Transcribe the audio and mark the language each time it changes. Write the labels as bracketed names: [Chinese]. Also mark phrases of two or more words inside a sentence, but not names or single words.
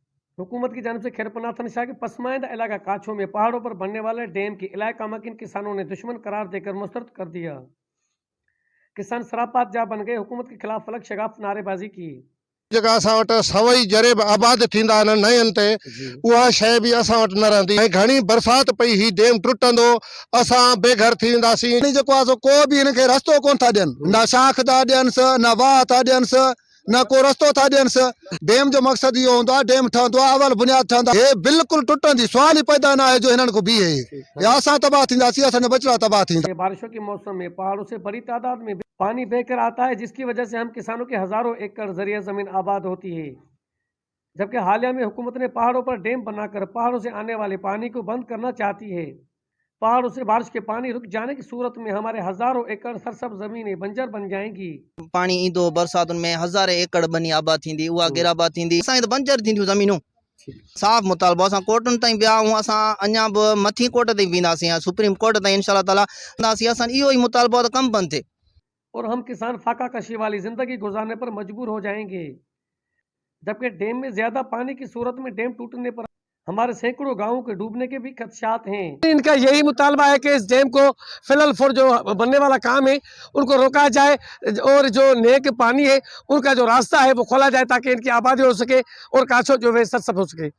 [Urdu] حکومت کی جانب سے خیرپناہ شاہ کے پسماندہ علاقہ کاچھو میں پہاڑوں پر بننے والے ڈیم کے علاقہ مکین کسانوں نے دشمن قرار دے کر مسترد کر دیا. کسان سراپا احتجاج بن گئے، حکومت کے خلاف فلک شگاف نعرے بازی کی. [Sindhi] जगह असां वटि सवई जरे आबाद थींदा आहिनि नयनि ते उहा शइ बि असां वटि न रहंदी ऐं घणी बरसाति पई ही डैम टुटंदो असां बेघर थी वेंदासीं। जेको आहे को बि हिनखे रस्तो कोन था ॾियनि, न शाख था ॾियनिसि, न वाह था ॾियनिसि, न को रस्तो था ॾियनिसि। डैम जो मक़सदु इहो हूंदो आहे, डैम ठहंदो आहे, अवल बुनियाद ठहंदा, हे बिल्कुलु टुटंदी, सवाल ई पैदा न आहे जो हिननि को बीहे या असां तबाह थींदासीं, असांजा बचड़ा तबाह थींदा। [Urdu] بارشوں کے موسم میں پہاڑوں سے بڑی تعداد میں پانی بہہ کر آتا ہے، جس کی وجہ سے ہم کسانوں کے ہزاروں ایکڑ ذریعے زمین آباد ہوتی ہے. جبکہ حالیہ میں حکومت نے پہاڑوں پر ڈیم بنا کر پہاڑوں سے آنے والے پانی کو بند کرنا چاہتی ہے. پہاڑوں سے بارش کے پانی رک جانے کی صورت میں ہمارے ہزاروں ایکڑ سرسبز زمینیں بنجر بن جائیں گی. [Sindhi] पानी ईंदो बरसातुनि में हज़ारे एकड़ बनी आबाद थींदी, उहा गिराबाद थींदी, असांजी त बंजर थींदियूं ज़मीनूं। साफ़ मुतालबो असां कोर्टुनि ताईं विया आहियूं, असां अञा बि मथीं कोर्ट ताईं वेंदासीं, सुप्रीम कोर्ट ताईं [Arabic] إن شاء الله تعالى [Sindhi] वेंदासीं। असां इहो ई मुतालबो आहे त कमु बंदि थिए [Urdu] اور ہم کسان فاقہ کشی والی زندگی گزارنے پر مجبور ہو جائیں گے. جبکہ ڈیم میں زیادہ پانی کی صورت میں ڈیم ٹوٹنے پر ہمارے سینکڑوں گاؤں کے ڈوبنے کے بھی خدشات ہیں. ان کا یہی مطالبہ ہے کہ اس ڈیم کو فی الحال فار جو بننے والا کام ہے ان کو روکا جائے اور جو نیک پانی ہے ان کا جو راستہ ہے وہ کھولا جائے تاکہ ان کی آبادی ہو سکے اور کاچھو جو ہے سرسبز ہو سکے.